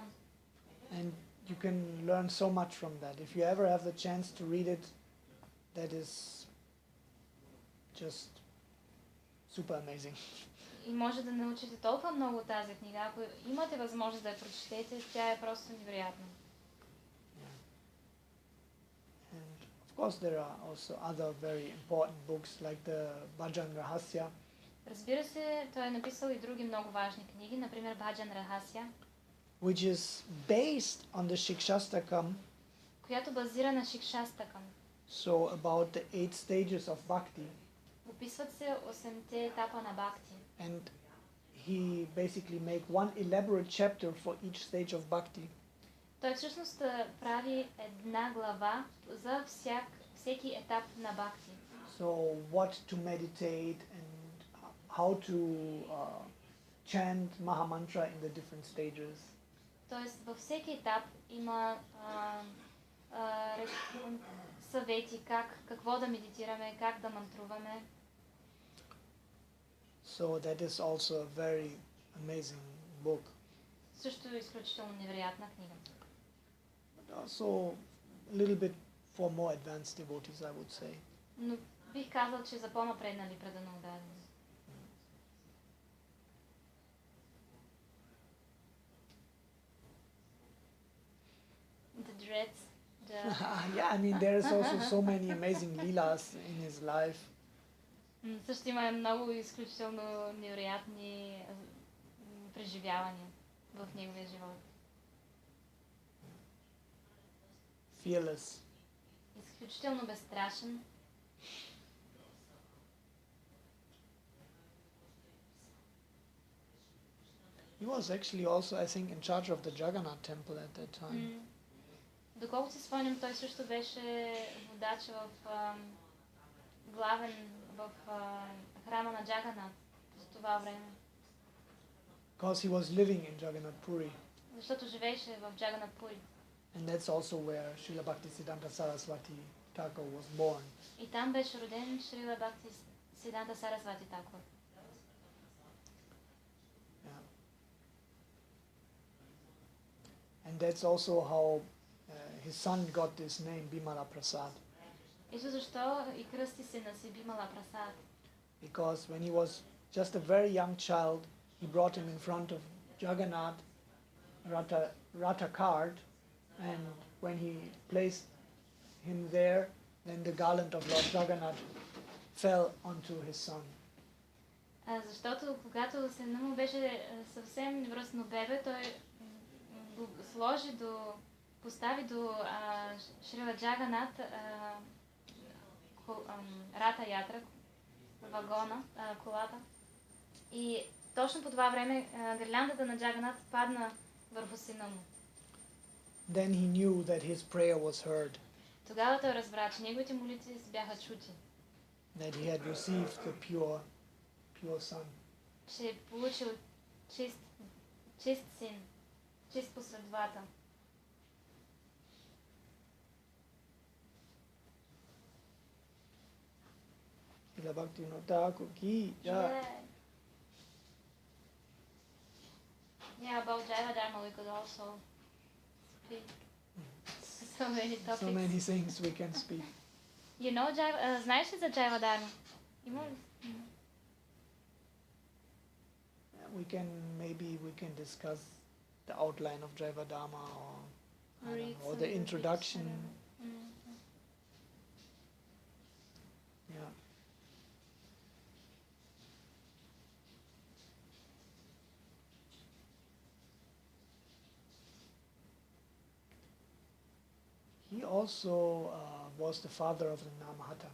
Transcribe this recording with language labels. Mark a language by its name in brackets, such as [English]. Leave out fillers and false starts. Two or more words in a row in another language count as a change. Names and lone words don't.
[English] And you can learn so much from that. If you ever have the chance to read it, that is just super amazing. [Bulgarian] И може да научите толкова много от тази книга. Ако имате възможност да я прочетете, тя е просто невероятна. [English] And of course there are also other very important books like the Bhajan Rahasya. [Bulgarian] Разбира се, той е написал и други много важни книги, например Браджендра Нандан, [English] which is based on the Shikshastakam. [Bulgarian] която базира на Шикшастакам. [English] So about the 8 stages of bhakti. [Bulgarian] Описват се 8-те етапа на бхакти. [English] And he basically make one elaborate chapter for each stage of bhakti. [Bulgarian] Той всъщност прави една глава за всеки етап на бхакти. [English] So what to meditate and how to chant Mahamantra in the different stages. [Bulgarian] Тоест във всеки етап има съвети какво да медитираме, как да мантруваме. [English] So that is also a very amazing book. [Bulgarian] Също е изключително невероятна книга. [English] But also a little bit for more advanced devotees, I would say. [Bulgarian] Но бих казал, че за по-напреднали преданодадени. [English] The dreads, Yeah, I mean there is also so many amazing leelas in his life. [Bulgarian] Също има много изключително невероятни преживявания в неговия живот. [English] Fearless. [Bulgarian] Изключително безстрашен. [English] He was actually also, I think, in charge of the Jagannath temple at that time. [Bulgarian] Доколкото си спомням, той също беше водач главен в храма на Джаганат за това време. [English] Because he was living in Jagannath Puri. [Bulgarian] Защото живееше в Джаганат Пури. [English] And that's also where Srila Bhaktisiddhanta Saraswati Thakur was born. [Bulgarian] И там беше роден Шрила Бхактисиданта Сарасвати Такур. [English] Yeah. And that's also how his son got this name, Bimala Prasad. [Bulgarian] Ето защо и кръсти се на си Бимала Прасад. [English] Because when he was just a very young child, he brought him in front of Jagannath Ratha cart, and when he placed him there, then the garland of Lord Jagannath fell onto his son. [Bulgarian] Защото когато сина му беше съвсем невръстно бебе, той го постави до Шрила Джаганат Рата Ятра, вагона, колата. И точно по това време гирляндата на Джаганат падна върху сина му. [English] Then he knew that his prayer was heard. [Bulgarian] Тогава той разбра, че неговите молитви бяха чути. [English] That he had received the pure son. [Bulgarian] Че е получил чист син, чист последовател. [English] Srila Bhaktivinoda Thakur [Hindi] ki jai. [English] Yeah, about Jaiva Dharma we could also speak. So many topics. So many things we can speak. You know [Bulgarian] Jaiva, знаеш ли за Jaiva Dharma? Има ли? [English] We can discuss the outline of Jaiva Dharma or the introduction. Yeah. He also was the father of the Namahata.